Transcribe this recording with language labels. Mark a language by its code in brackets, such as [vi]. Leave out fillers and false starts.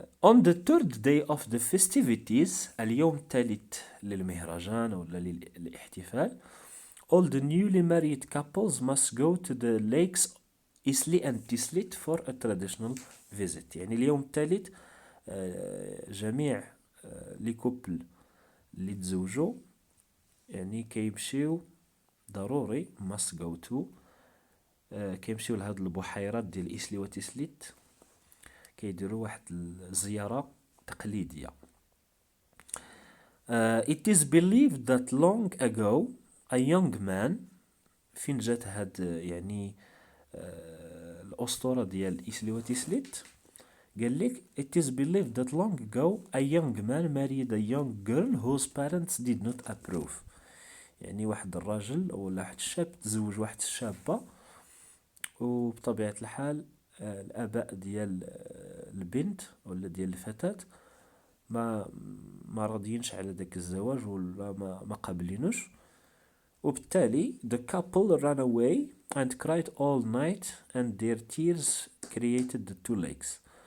[en] On the third day of the festivities [ar] اليوم الثالث للمهرجان ولا للاحتفال [en] all the newly married couples must go to the lakes Isli and Tislit for a traditional visit. [ar] يعني اليوم الثالث جميع لي كوبل اللي تزوجوا يعني كيمشيو ضروري [en] must go to [ar] كيمشيو لهاد البحيرات ديال إسلي وتسليت كيديروا واحد الزيارة تقليدية. [en] It is believed that long ago a young man. [ar] فين جات هاد يعني الأسطورة ديال إسلي وتسليت؟ قال لك [en] it is believed that long ago a young man married a young girl whose parents did not approve. [ar] يعني واحد الراجل أو واحد الشاب تزوج واحد الشابة، وبطبيعة الحال الآباء ديال البنت ولا ديال الفتاة ما راضيينش على داك الزواج ولا ما قابلينوش، وبالتالي [en] the couple ran away and cried all night and their tears created the two lakes.